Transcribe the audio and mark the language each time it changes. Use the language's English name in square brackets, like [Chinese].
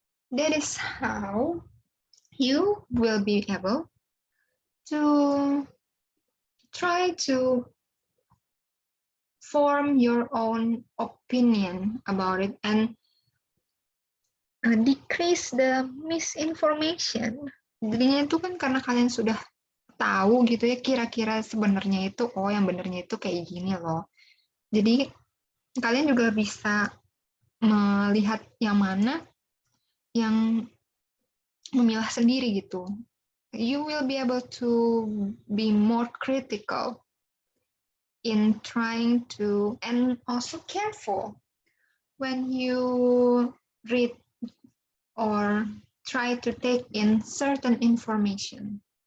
[English] That is how you will be able to try to form your own opinion about it and decrease the misinformation. [Indonesian] Jadinya itu kan karena kalian sudah tahu gitu ya, kira-kira sebenarnya itu, oh yang benernya itu kayak gini loh. Jadi kalian juga bisa melihat yang mana yang memilah sendiri gitu. [English] You will be able to be more critical in trying to, and also careful when you read or try to take in certain information.